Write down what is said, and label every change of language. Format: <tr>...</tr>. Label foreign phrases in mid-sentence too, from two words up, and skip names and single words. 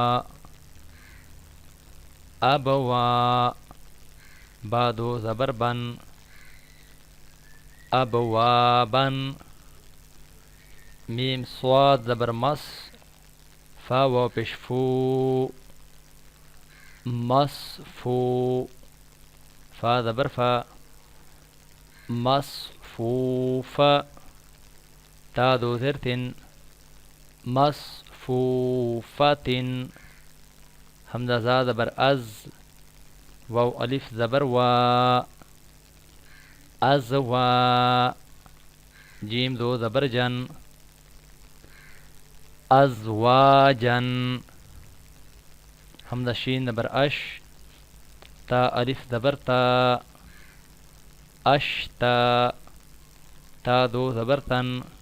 <ur>اب وا، با دو زبر بن، ابوابن، میم صاد زبر مس، فا واپش فو، مصفو، فا زبر فا، مصفوفا، تا دو زر تن، مصفوفتن، حمزہ زا زبر از، واو الف زبر وا، ازوا، جیم دو زبر جن، ازواجن، حمزہ شین زبر اش، تا الف زبر تا، اشتا، تا دو زبر تن،</ur>